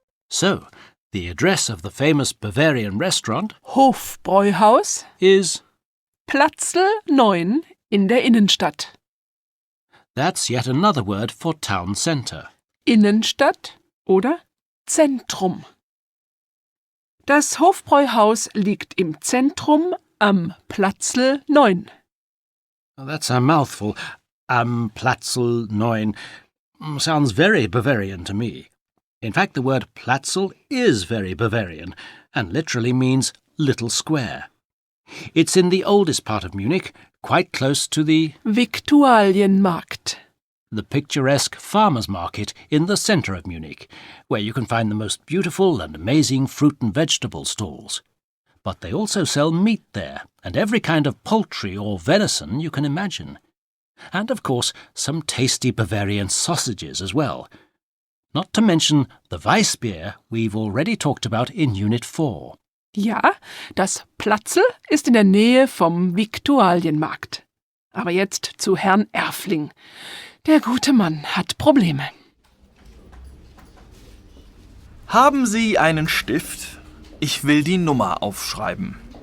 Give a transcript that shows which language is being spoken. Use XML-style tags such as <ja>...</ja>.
<en>So, the address of the famous Bavarian restaurant</en> <de>Hofbräuhaus,</de> <en>is...</en> <de>Platzl 9 in der Innenstadt.</de> <en>That's yet another word for town centre.</en> <de>Innenstadt oder Zentrum. Das Hofbräuhaus liegt im Zentrum am Platzl 9.</de> <en>That's a mouthful. Platzl 9 sounds very Bavarian to me. In fact, the word Platzl is very Bavarian and literally means little square. It's in the oldest part of Munich, quite close to the</en> <de>Viktualienmarkt.</de> <en>picturesque farmers' market in the centre of Munich, where you can find the most beautiful and amazing fruit and vegetable stalls. But they also sell meat there, and every kind of poultry or venison you can imagine. And, of course, some tasty Bavarian sausages as well. Not to mention the Weissbier we've already talked about in Unit 4.</en> <de>Ja, das Platzl ist in der Nähe vom Viktualienmarkt. Aber jetzt zu Herrn Erfling. Der gute Mann hat Probleme. Haben Sie einen Stift? Ich will die Nummer aufschreiben.</de>